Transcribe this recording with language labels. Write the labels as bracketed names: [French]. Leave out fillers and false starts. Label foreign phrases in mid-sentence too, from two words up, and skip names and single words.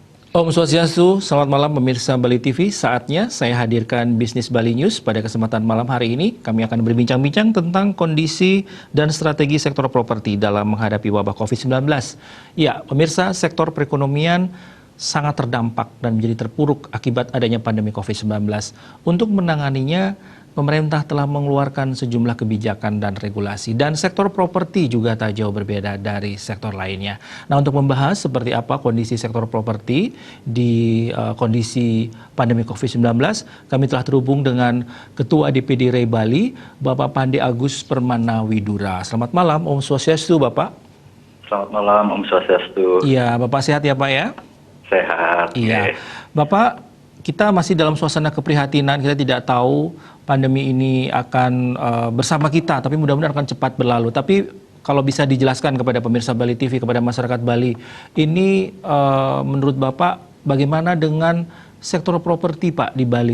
[Balinese] Om Swastiastu, [Indonesian] selamat malam pemirsa Bali TV. Saatnya saya hadirkan Bisnis Bali News. Pada kesempatan malam hari ini, kami akan berbincang-bincang tentang kondisi dan strategi sektor properti dalam menghadapi wabah COVID-19. Ya, pemirsa, sektor perekonomian sangat terdampak dan menjadi terpuruk akibat adanya pandemi COVID-19. Untuk menanganinya, pemerintah telah mengeluarkan sejumlah kebijakan dan regulasi, dan sektor properti juga tak jauh berbeda dari sektor lainnya. Nah, untuk membahas seperti apa kondisi sektor properti di kondisi pandemi COVID-19, kami telah terhubung dengan Ketua DPD REI Bali, Bapak Pandi Agus Permana Widura. Selamat malam, [Balinese] Om Swastiastu, [Indonesian] Bapak. Selamat malam, [Balinese] Om Swastiastu. [Indonesian] Iya, Bapak sehat ya, Pak ya? Sehat. Iya, Bapak, kita masih dalam suasana keprihatinan. Kita tidak tahu pandemi ini akan bersama kita, tapi mudah-mudahan akan cepat berlalu. Tapi kalau bisa dijelaskan kepada pemirsa Bali TV, kepada masyarakat Bali, ini menurut Bapak bagaimana dengan sektor properti, Pak, di Bali?